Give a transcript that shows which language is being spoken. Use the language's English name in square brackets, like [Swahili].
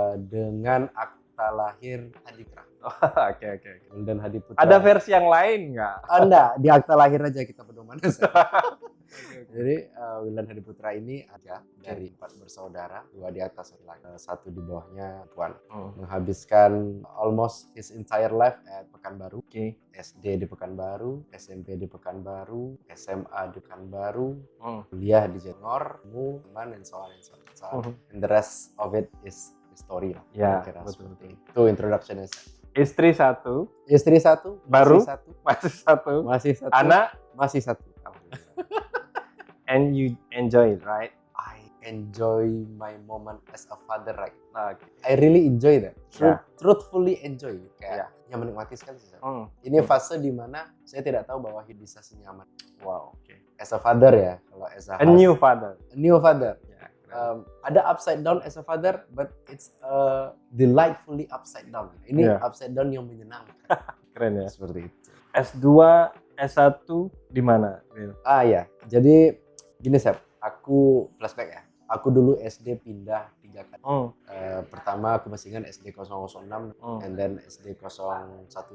[Indonesian] Dengan akta lahir Hadiputra. Oke. Dan Hadiputra. Ada versi yang lain nggak? Enggak, di akta lahir aja kita pedoman. Jadi Wildan Hadiputra ini ada dari 4 bersaudara, 2 di atas, 1 di bawahnya Puan. Menghabiskan [English] almost his entire life at Pekanbaru. [Indonesian] SD di Pekanbaru, SMP di Pekanbaru, SMA di Pekanbaru, kuliah di Jatinangor, teman dan [English] so on. And the rest of it is history lah. [Indonesian] Ya, betul. Itu introduction-nya. Istri satu. Baru masih satu. Anak masih 1. [English] And you enjoy it, right? I enjoy my moment as a father, right? I really enjoy that. Truthfully enjoy. [Indonesian] Kayak yang menikmati sekali sih. Ini fase di mana saya tidak tahu bahwa hidup bisa senyaman. Wow, oke. [English] As a father [Indonesian] ya, kalau [English] as a new father. Yeah, [Indonesian] ada [English] upside down as a father, but it's delightfully upside down. [Indonesian] Ini [English] upside down [Indonesian] yang menyenangkan. Keren ya. Seperti itu. S2, S1 di mana? Ya. Jadi gini, Sep. Aku flashback ya. Aku dulu SD pindah 3 kali. Pertama aku masih ingat SD 006, [English] and then [Indonesian] SD 012.